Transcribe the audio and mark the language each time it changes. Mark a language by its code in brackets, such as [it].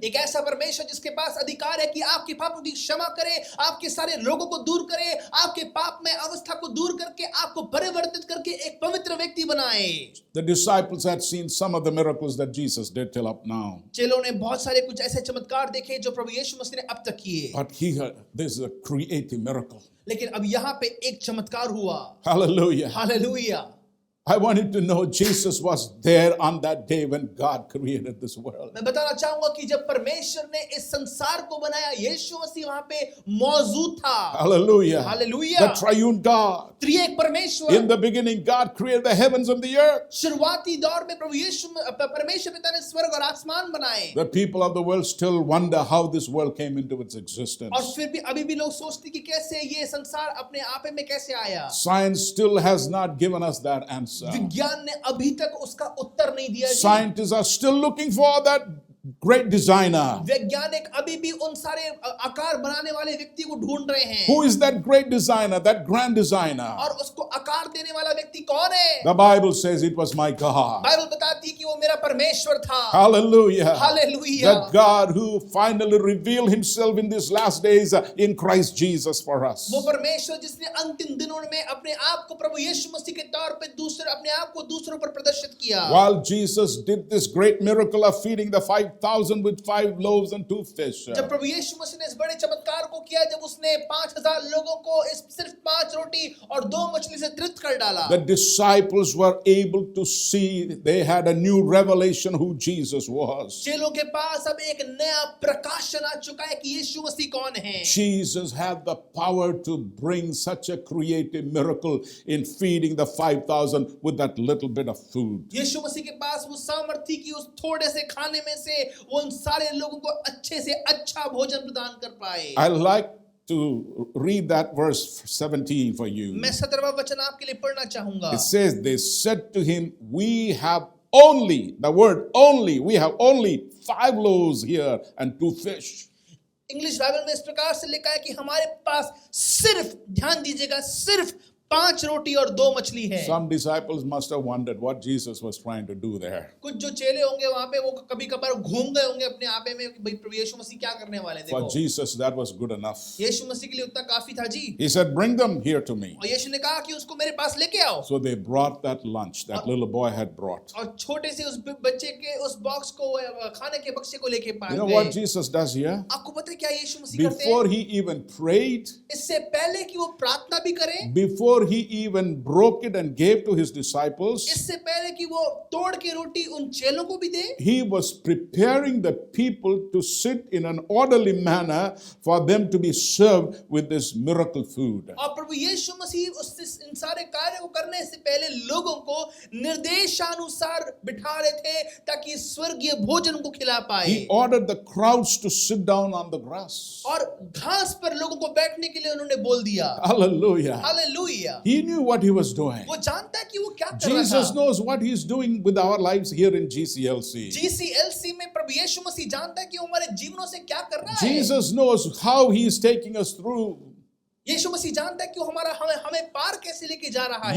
[hi] एक ऐसा परमेश्वर जिसके पास अधिकार है कि आपके पापों की क्षमा करे, आपके सारे रोगों को दूर करे, आपके पाप में अवस्था को दूर करके आपको परिवर्तित करके एक पवित्र व्यक्ति बनाए। [en] The disciples had seen some of the miracles that Jesus did till up now. [hi] चेलों ने बहुत सारे कुछ ऐसे चमत्कार देखे जो प्रभु यीशु मसीह ने अब तक किए। [en] But this is a creative miracle. [hi] लेकिन अब यहाँ पे एक चमत्कार हुआ। [en] Hallelujah. [hi] Hallelujah. [en] I want you to know Jesus was there on that day when God created this world. [hi] मैं बताना चाहूंगा कि जब परमेश्वर ने इस संसार को बनाया, यीशु मसीह वहां पे मौजूद था। [en] Hallelujah. Hallelujah. The triune God. [hi] त्रिएक परमेश्वर। [en] In the beginning, God created the heavens and the earth. [hi] शुरुआती दौर में प्रभु यीशु परमेश्वर पिता ने स्वर्ग और आसमान बनाए। [en] The people of the world still wonder how this world came into its existence. [hi] और फिर भी अभी भी लोग सोचते कि कैसे ये संसार अपने आपे में कैसे आया। [en] Science still has not given us that answer. [hi] विज्ञान ने अभी तक उसका उत्तर नहीं दिया। [en] Scientists are still looking for that great designer. [hi] वैज्ञानिक अभी भी उन सारे आकार बनाने वाले व्यक्ति को ढूंढ रहे हैं। [en] Who is that great designer, that grand designer? [hi] और उसको आकार देने वाला व्यक्ति कौन है? [en] The Bible says it was my God. [hi] Bible बताती है कि वो मेरा परमेश्वर था। [en] Hallelujah. Hallelujah. The God who finally revealed himself in these last days in Christ Jesus for us. [hi] वो परमेश्वर जिसने अंतिम दिनों में अपने आप को प्रभु यीशु मसीह के तौर पे अपने आप को दूसरों पर प्रदर्शित किया। [en] While Jesus did this great miracle of feeding the 5,000 with 5 loaves and 2 fish. [hi] जब प्रभु यीशु मसीह ने इस बड़े चमत्कार को किया, जब उसने 5,000 लोगों को इस सिर्फ 5 रोटी और 2 मछली से तृप्त कर डाला, [en] The disciples were able to see, they had a new revelation who Jesus was. [hi] चेलों के पास अब एक नया प्रकाशन आ चुका है कि यीशु मसीह कौन है। [en] Jesus had the power to bring such a creative miracle in feeding the 5,000 with that little bit of food. [hi] यीशु मसीह के पास वो सामर्थ्य थी कि उस थोड़े से खाने में से वो उन सारे लोगों को अच्छे से अच्छा भोजन प्रदान कर पाए। [en] I like to read that verse 17 for you. [hi] मैं 17वां वचन आपके लिए पढ़ना चाहूंगा। [en] It says, they said to him, we have only, the word only, we have only 5 loaves here and 2 fish. [hi] English Bible में इस प्रकार से लिखा है कि हमारे पास सिर्फ, ध्यान दीजिएगा, सिर्फ 5 रोटी और 2 मछली है। [en] Some disciples must have wondered what Jesus was trying to do there. [hi] कुछ जो चेले होंगे वहां पे वो कभी कभार घूम गए होंगे अपने आपे में कि भाई प्रभु यीशु मसीह क्या करने वाले हैं। [en] For [hi] देखो [en] Jesus, that was good enough. [hi] यीशु मसीह के लिए उतना काफी था जी। [en] He said, "Bring them here to me." [hi] और यीशु ने कहा कि उसको मेरे पास लेके आओ। [en] So they brought that lunch that little boy had brought. [hi] और छोटे से उस बच्चे के उस बॉक्स को खाने के बक्से को लेके पास [en] You know [hi] गए। [en] what Jesus does here? [hi] आपको पता है क्या यीशु मसीह करते हैं? [en] Before he even prayed, [hi] इससे पहले कि वो प्रार्थना भी करे, [en] before he even broke it and gave to his disciples, [hi] इससे पहले कि वो तोड़ के रोटी उन चेलों को भी दे, [en] he was preparing the people to sit in an orderly manner for them to be served with this miracle food. [hi] और प्रभु यीशु मसीह इन सारे कार्यों को करने से पहले लोगों को निर्देशानुसार बिठा रहे थे ताकि स्वर्गीय भोजन को खिला पाए। [en] He ordered the crowds to sit down on the grass. [hi] और घास पर लोगों को बैठने के लिए उन्होंने बोल दिया। [en] Hallelujah. [hi] Hallelujah. [en] He knew what he was doing. [hi] वो जानता है कि वो क्या कर रहा [en] Jesus [hi] था। [en] knows what he's doing with our lives here in GCLC. [hi] GCLC में प्रभु यीशु मसीह जानता है कि वो हमारे जीवनों से क्या कर रहा है। [en] Jesus knows how he is taking us through. [hi] यीशु मसीह जानता है कि वो हमें पार कैसे लेके जा रहा है।